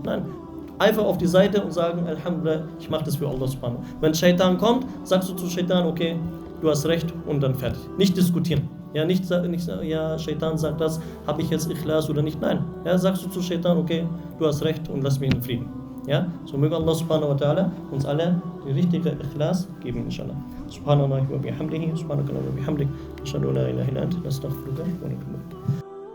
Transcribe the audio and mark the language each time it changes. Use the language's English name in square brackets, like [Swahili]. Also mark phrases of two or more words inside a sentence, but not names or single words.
[German] Nein, einfach auf die Seite und sagen, Alhamdulillah, ich mache das für Allah subhanahu. Wenn Shaitan kommt, sagst du zu Shaitan, okay, du hast recht und dann fertig. Nicht diskutieren. Ja, nicht sagen, ja, Shaitan sagt das, habe ich jetzt Ikhlas oder nicht? Nein. Ja, sagst du zu Shaitan, okay, du hast recht und lass mich in Frieden. Ja, so möge Allah [Arabic] سبحانه وتعالى [German] uns alle die richtige Ikhlas geben, inshallah. [Arabic] سبحان الله وبحمده، سبحانك اللهم وبحمدك، أشهد أن لا إله إلا أنت، أستغفرك وأتوب إليك.